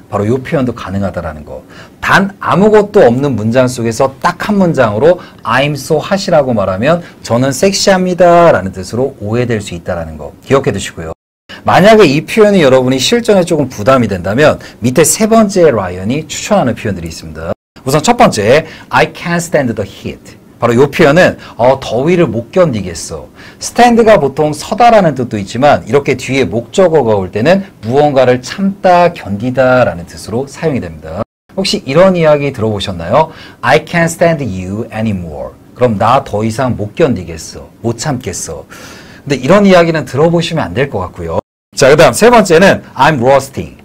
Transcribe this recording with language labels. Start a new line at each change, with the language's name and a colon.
Korean: 바로 이 표현도 가능하다라는 거. 단 아무것도 없는 문장 속에서 딱 한 문장으로
English: I'm so hot
Korean: 이라고 말하면 저는 섹시합니다 라는 뜻으로 오해될 수 있다는 거 기억해 두시고요. 만약에 이 표현이 여러분이 실전에 조금 부담이 된다면 밑에 세 번째 라이언이 추천하는 표현들이 있습니다. 우선 첫 번째,
English: I can't stand the heat.
Korean: 바로 이 표현은 더위를 못 견디겠어. stand가 보통 서다라는 뜻도 있지만 이렇게 뒤에 목적어가 올 때는 무언가를 참다, 견디다 라는 뜻으로 사용이 됩니다. 혹시 이런 이야기 들어보셨나요?
English: I can't stand you anymore.
Korean: 그럼 나 더 이상 못 견디겠어. 못 참겠어. 근데 이런 이야기는 들어보시면 안 될 것 같고요. 자, 그 다음 세 번째는
English: I'm roasting.